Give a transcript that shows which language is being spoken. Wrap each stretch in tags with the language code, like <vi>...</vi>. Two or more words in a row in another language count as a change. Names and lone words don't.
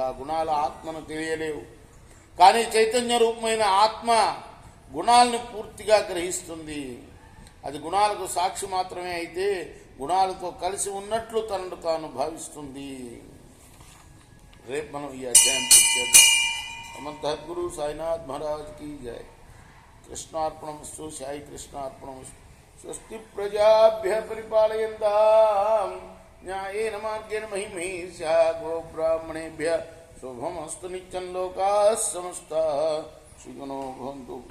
<te>గుణాల ఆత్మను తెలియలేవు, కానీ చైతన్య రూపమైన ఆత్మ గుణాలను పూర్తిగా గ్రహిస్తుంది. అది గుణాలకు సాక్షి మాత్రమే అయితే గుణాలతో కలిసి ఉన్నట్లు తనను తాను భావిస్తుంది. రేపు మనం ఈ అధ్యాయం పూర్తి.</te> <hi>గురు సాయినాథ్ మహారాజ్ की जय.</hi> <sa>कृष्णार्पणमस्तु. साई कृष्णार्पणमस्तु. स्वस्ति प्रजाभ्य परिपालयन्तां न्यायेन मार्गेण महिमहीस्या गोब्राह्मणेभ्य शुभमस्तु नित्यं लोकाः समस्ताः सुखिनो भवन्तु.</sa>